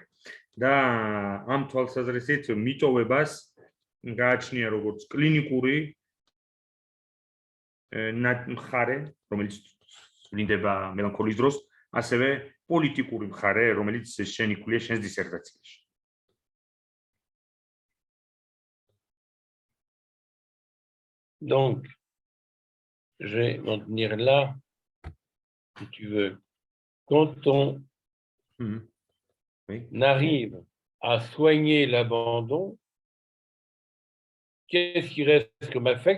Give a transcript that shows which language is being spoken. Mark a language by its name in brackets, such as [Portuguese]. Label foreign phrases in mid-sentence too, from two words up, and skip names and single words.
[Georgian] და ამ თვალსაზრისით მიტოვებას გააჩნია როგორც კლინიკური მხარე, რომელიც ვლინდება მელანქოლიის დროს, ასევე პოლიტიკური მხარე, რომელიც შენიკულია შენს დისერტაციაში. [French] Donc, je vais m'en tenir là, si tu veux. Quand on arrive à soigner l'abandon, qu'est-ce qui reste comme affect?